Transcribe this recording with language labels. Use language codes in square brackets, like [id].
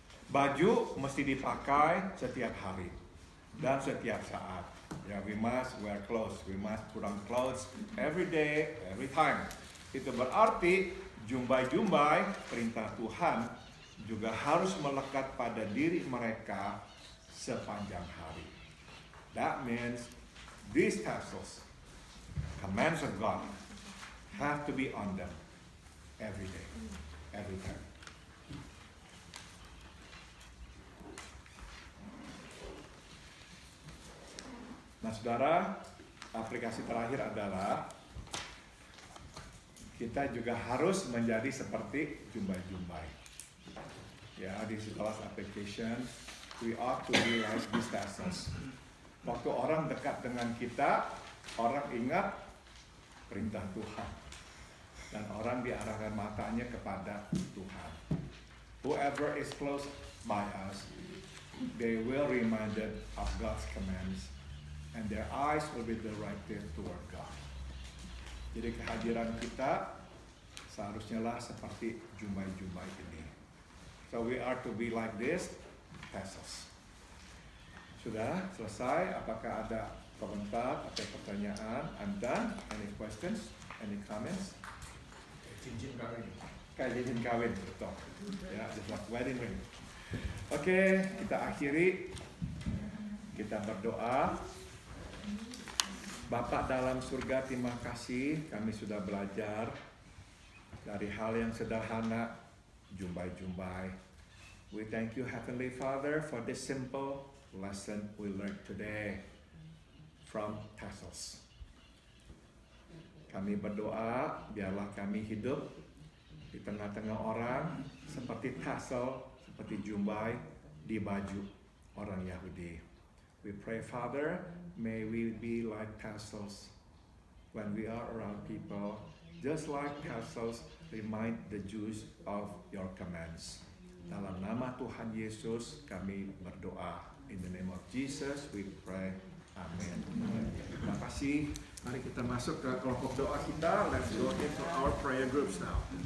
[id] Baju mesti dipakai setiap hari dan setiap saat. [en] Ya, we must wear clothes, we must put on clothes every day, every time. [id] Itu berarti jumbai-jumbai perintah Tuhan juga harus melekat pada diri mereka sepanjang hari. [en] That means these tassels, commands of God, have to be on them every day, every time. [id] Nah, saudara, aplikasi terakhir adalah kita juga harus menjadi seperti jumbai-jumbai. [en] Ya, this is the last application. We ought to be like these tassels. [id] Waktu orang dekat dengan kita, orang ingat perintah Tuhan. Dan orang diarahkan matanya kepada Tuhan. [en] Whoever is close by us, they will reminded of God's commands. And their eyes will be directed toward God. [id] Jadi kehadiran kita seharusnya lah seperti jumbai-jumbai ini. [en] So we are to be like this, tassels. [id] Sudah selesai? Apakah ada komentar atau pertanyaan? [en] I'm done. Any questions? Any comments? [id] Cincin kawin. Kayak cincin kawin, betul. [en] Ya, just like wedding ring. [id] Oke, kita akhiri. Kita berdoa. Bapak dalam surga, terima kasih kami sudah belajar dari hal yang sederhana, jumbai-jumbai. [en] We thank you, Heavenly Father, for this simple lesson we learned today from tassels. [id] Kami berdoa, biarlah kami hidup di tengah-tengah orang seperti tassel, seperti jumbai di baju orang Yahudi. [en] We pray, Father, may we be like tassels when we are around people, just like tassels remind the Jews of your commands. [id] Dalam nama Tuhan Yesus kami berdoa. [en] In the name of Jesus we pray. [id] Amin. Terima kasih. Mari kita masuk ke kelompok doa kita. [en] Let's go into our prayer groups now.